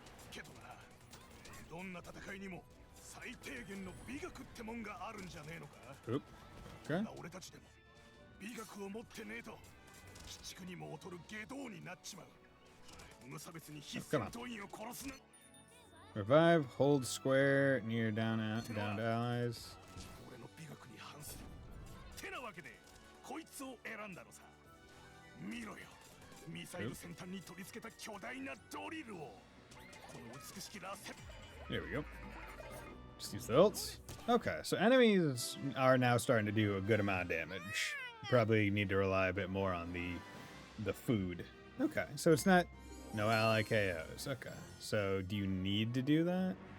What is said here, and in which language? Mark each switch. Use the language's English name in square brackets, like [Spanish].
[Japanese] けどな、どんな戦いにも最低限の美学ってもんがあるんじゃねえのか。 [English] Okay. [Japanese] 俺たちでも美学を持ってねえと鬼畜にも劣る下道になっちまう。無差別に必戦闘員を殺すな。 [English] Revive, hold square near down to allies. [Japanese] 俺の美学に反する。てなわけでこいつを選んだのさ。見ろよ。ミサイル先端に取り付けた巨大なドリルを。この美しき螺旋。 [English] There we go. Just use the ults. Okay, so enemies are now starting to do a good amount of damage. Probably need to rely a bit more on the food. Okay, so it's not no ally KOs. Okay, so do you need to do that?